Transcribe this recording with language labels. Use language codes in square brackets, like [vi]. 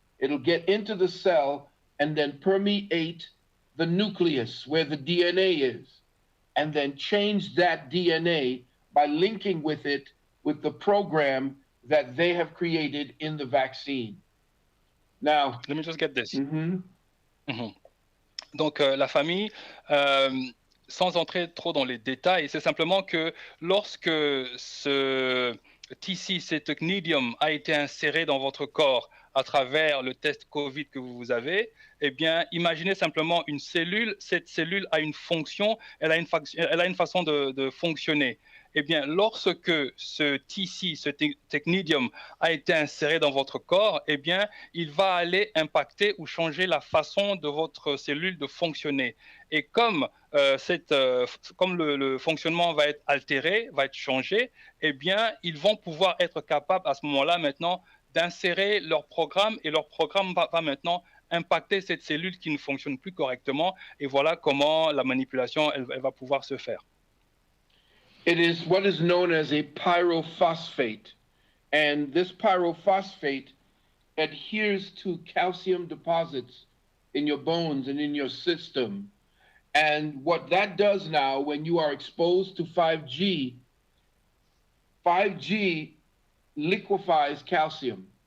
[en] It'll get into the cell and then permeate the nucleus where the DNA is, and then change that DNA by linking with it with the program that they have created in the vaccine. Now, let me just get this. [fr] Donc, la famille, sans entrer trop dans les détails, c'est simplement que lorsque ce TC, ce technidium, a été inséré dans votre corps à travers le test Covid que vous avez, eh bien, imaginez simplement une cellule. Cette cellule a une fonction, elle a une façon de fonctionner. eh bien, lorsque ce TC, ce technidium a été inséré dans votre corps, eh bien, il va aller impacter ou changer la façon de votre cellule de fonctionner. Et comme, comme le fonctionnement va être altéré, va être changé, eh bien, ils vont pouvoir être capables à ce moment-là maintenant d'insérer leur programme et leur programme va maintenant impacter cette cellule qui ne fonctionne plus correctement et voilà comment la manipulation elle va pouvoir se faire. [en] It is what is known as a pyrophosphate, and this pyrophosphate adheres to calcium deposits in your bones and in your system. And what that does now, when you are exposed to 5G, 5G liquefies calcium.